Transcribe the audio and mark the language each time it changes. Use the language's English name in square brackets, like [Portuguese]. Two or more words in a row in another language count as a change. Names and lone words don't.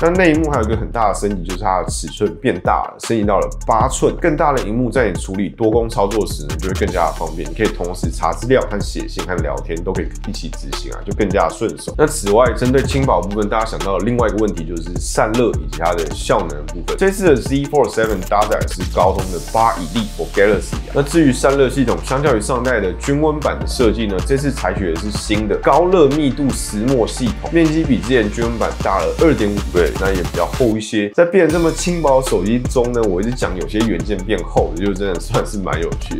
[Chinese] 那內螢幕還有一個很大的升級，就是它的尺寸變大，升級到了8寸，更大的螢幕在你處理多工操作時呢，就会更加的方便。你可以同時查資料和寫信和聊天都可以一起執行啊，就更加的順手。那此外，針對輕薄部分，大家想到的另外一個問題就是散熱以及它的效能的部分。這次的 Z Fold 7搭載的是高通的8 Elite for Galaxy 啊。那至於散熱系統，相較於上代的均溫版的設計呢，這次採取的是新的高熱密度石墨系統，面積比之前均溫版大了2.5倍，那也比較厚一些。在變得這麼輕薄的手機中呢，我一直講有些元件變厚的，就真的算是蠻有趣的。